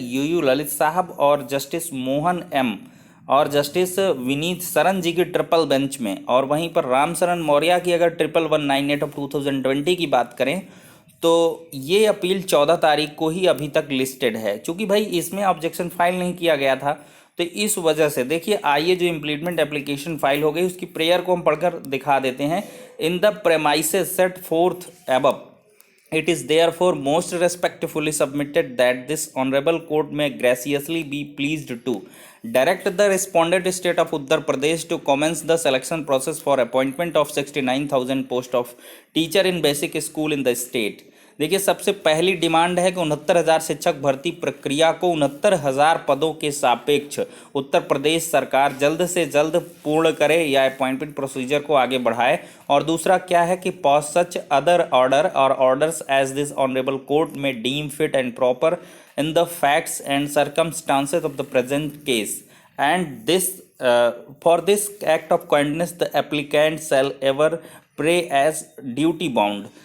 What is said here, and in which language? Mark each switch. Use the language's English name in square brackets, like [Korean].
[Hindi] U U Lalit साहब और justice Mohan M और जस्टिस विनीत सरन जी की ट्रिपल बेंच में, और वहीं पर राम शरण मौर्य की अगर 11198 ऑफ 2020 की बात करें तो ये अपील 14 तारीख को ही अभी तक लिस्टेड है। चूँकि भाई इसमें ऑब्जेक्शन फाइल नहीं किया गया था, तो इस वजह से देखिए, आइए जो इम्प्लीमेंट एप्लीकेशन फाइल हो गई उसकी प्रेयर को हम पढ़कर दिखा देते हैं। [English] In the premises set forth above, it is therefore most respectfully submitted that this honorable court may graciously be pleased to direct the respondent state of Uttar Pradesh to commence the selection process for appointment of 69,000 post of teacher in basic school in the state। [Hindi] देखिए, सबसे पहली demand है कि 69,000 शिक्षक भर्ती प्रक्रिया को 69,000 पदों के सापेक्ष उत्तर प्रदेश सरकार जल्द से जल्द पूर्ण करे या अपॉइंटमेंट प्रोसीजर को आगे बढ़ाए। और दूसरा क्या है कि [English] Pass such other order और orders as this honourable court may deem fit and proper in the facts and circumstances of the present case, and this for this act of kindness the applicant shall ever pray as duty bound.